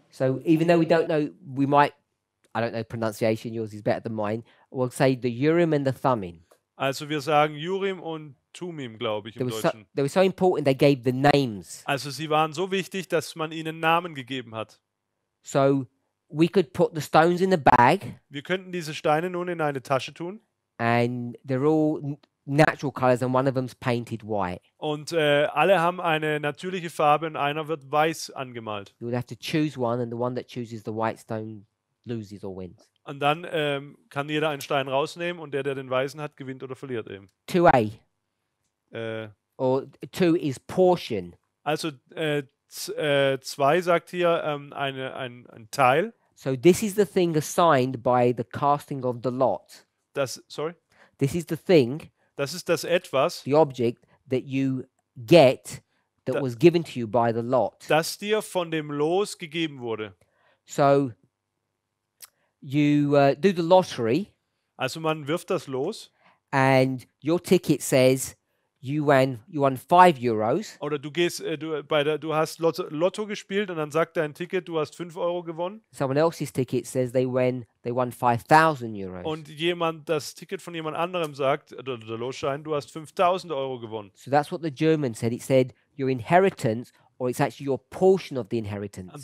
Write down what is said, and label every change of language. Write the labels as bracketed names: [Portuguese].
[English] So even though we don't know, we might, I don't know pronunciation, yours is better than mine, we'll say the Urim and the Thummim. [German] Also wir sagen Urim und Tumim, glaube ich, im Deutschen. [English] They were so important they gave the names. [German] Also sie waren so wichtig, dass man ihnen Namen gegeben hat. [English] So we could put the stones in the bag [German] Wir könnten diese Steine nun in eine Tasche tun. [English] and they're all natural colors and one of them's painted white. [German] Und alle haben eine natürliche Farbe und einer wird weiß angemalt. [English] You would have to choose one and the one that chooses the white stone loses or wins. [German] Und dann kann jeder einen Stein rausnehmen und der den weißen hat, gewinnt oder verliert eben. 2A Äh, [English] or 2 is portion. [German] also 2 sagt hier ein Teil. [English] So this is the thing assigned by the casting of the lot. Sorry? This is the thing, [German] Das ist das Etwas, [English] the object that you get that [German] Da- [English] was given to you by the lot. [German] das dir von dem Los gegeben wurde. [English] So you do the lottery [German] Also man wirft das Los [English] and your ticket says you won €5. [German] oder du gehst, du hast Lotto gespielt und dann sagt dein Ticket, du hast 5 Euro gewonnen [English] Someone else's ticket says they won €5,000. [German] und das Ticket von jemand anderem sagt, oder der Losschein, du hast 5.000 Euro gewonnen. [English] So that's what the German said. It said your inheritance, or it's actually your portion of the inheritance.